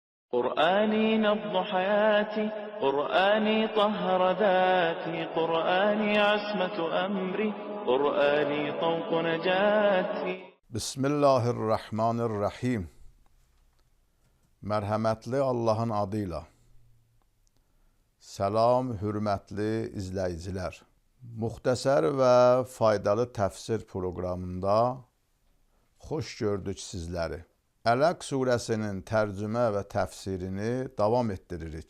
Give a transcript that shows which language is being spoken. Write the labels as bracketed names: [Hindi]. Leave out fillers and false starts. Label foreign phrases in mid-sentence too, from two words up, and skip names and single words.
[Arabic] قرآني نبض حياتي، قرآني طهر ذاتي، قرآني عصمة أمري، قرآني طوق نجاتي. Bismillahirrahmanirrahim. [Azerbaijani] Mərhəmətli Allahın adıyla. Salam, hürmətli izləyicilər. Muxtəsər və faydalı təfsir proqramında xoş gördük sizləri. Ələq surəsinin tərcümə və təfsirini davam etdiririk.